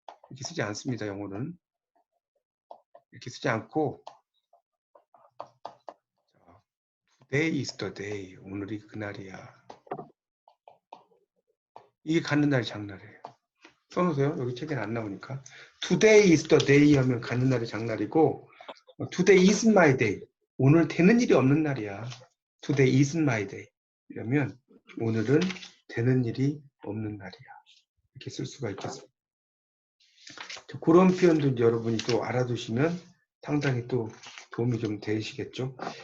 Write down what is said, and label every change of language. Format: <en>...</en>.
<ko>이렇게 쓰지 않습니다. 영어는 이렇게 쓰지 않고</ko> <en>Today is the day.</en> <ko>오늘이 그날이야. 이게 가는 날이 장날이에요. 써놓으세요. 여기 책에는 안 나오니까.</ko> <en>Today is the day</en> <ko>하면 가는 날이 장날이고,</ko> <en>Today isn't my day.</en> <ko>오늘 되는 일이 없는 날이야.</ko> <en>Today isn't my day.</en> <ko>이러면 오늘은 되는 일이 없는 날이야. 이렇게 쓸 수가 있겠습니다. 그런 표현도 이제 여러분이 또 알아두시면 상당히 또 도움이 좀 되시겠죠.</ko>